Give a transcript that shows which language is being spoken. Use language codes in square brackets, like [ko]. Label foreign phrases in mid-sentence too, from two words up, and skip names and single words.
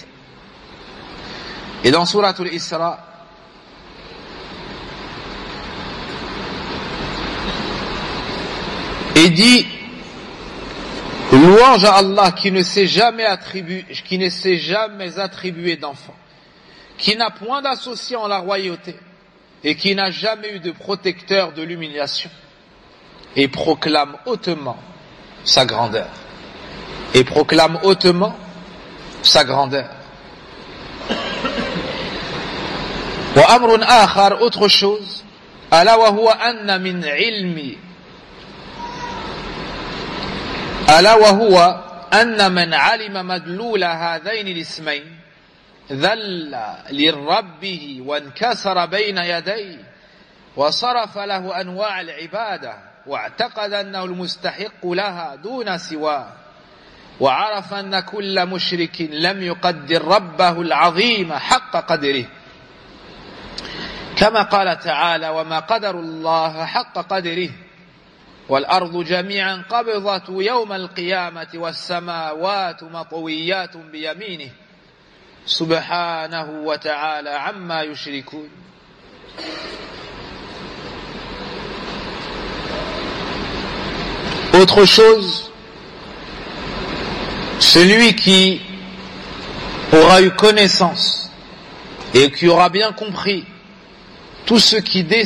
[fr] Et dans Surat al-Isra, il dit: louange à Allah qui ne s'est jamais attribué d'enfant, qui n'a point d'associé en la royauté et qui n'a jamais eu de protecteur de l'humiliation, et proclame hautement sa grandeur. Et proclame hautement sa grandeur. [ar] وأمر آخر, [fr] autre chose, [ar] ألا وهو أن من علم, ألا وهو أن من علم مدلول هذين الاسمين ذل لربه وانكسر بين يديه وصرف له أنواع العبادة واعتقد أنه المستحق لها دون سواه وعرف أن كل مشرك لم يقدر ربه العظيم حق قدره كما قال تعالى: وما قدر الله حق قدره والأرض جميعا قبضته يوم القيامة والسماوات مطويات بيمينه سبحانه وتعالى عما يشركون. [fr] Autre chose, celui qui aura eu connaissance et qui aura bien compris tout ce qui